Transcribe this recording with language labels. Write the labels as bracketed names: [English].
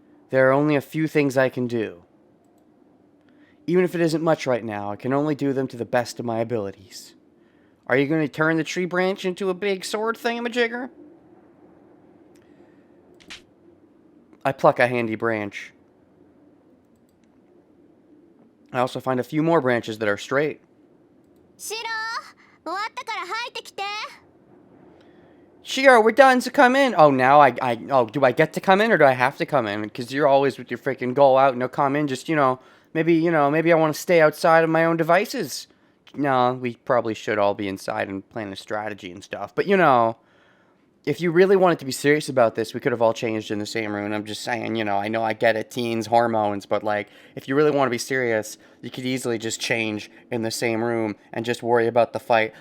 [English] There are only a few things I can do. Even if it isn't much right now, I can only do them to the best of my abilities. Are you going to turn the tree branch into a big sword thingamajigger? I pluck a handy branch. I also find a few more branches that are straight. [Japanese] シロ終わったから入ってきて。 [English] Shiro, we're done, so come in. Oh, now oh, do I get to come in or do I have to come in? Because you're always with your freaking go out and no come in. Just, maybe I want to stay outside of my own devices. No, we probably should all be inside and plan a strategy and stuff. But, if you really wanted to be serious about this, we could have all changed in the same room. And I'm just saying, I know I get it, teens, hormones, but like, if you really want to be serious, you could easily just change in the same room and just worry about the fight.